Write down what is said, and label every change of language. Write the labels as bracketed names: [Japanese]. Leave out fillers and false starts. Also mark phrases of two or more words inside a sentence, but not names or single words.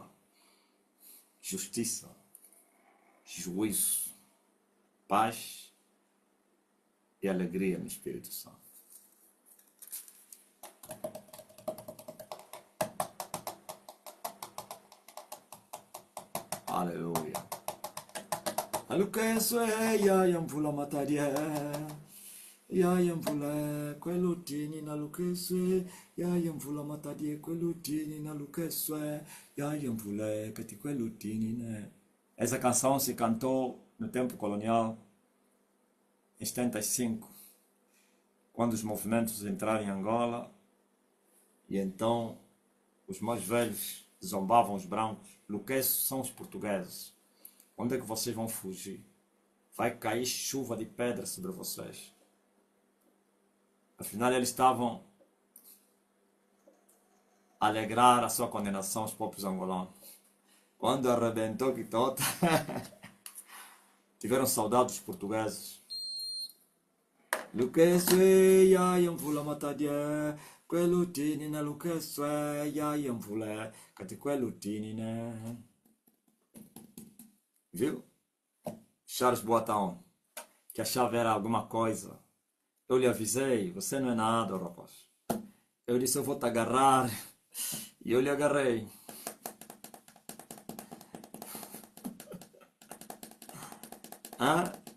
[Portuguese] Justiça, juízo, paz e alegria no Espírito Santo. Aleluia. [Kongo] Alukeso ya yamvula matadia. Ya yamvula kwelutini na lukeswe. Ya yamvula matadia kwelutini na lukeswe. Ya yamvula kati kwelutini ne. [Portuguese] Essa canção se cantou no tempo colonial, em 75, quando os movimentos entraram em Angola, e então os mais velhos zombavam os brancos. Luqueços são os portugueses. Onde é que vocês vão fugir? Vai cair chuva de pedra sobre vocês. Afinal, eles estavam a alegrar a sua condenação aos povos angolanos. Quando arrebentou que toda, tiveram saudade dos portugueses. [Kongo] Luqueço ya yamvula matadia. Quelutini na luqueço ya yamvula kati quelutini na. [Portuguese] Viu? Charles Boatão, que achava era alguma coisa. Eu lhe avisei, você não é nada, rapaz. Eu disse, eu vou te agarrar. E eu lhe agarrei. Ah?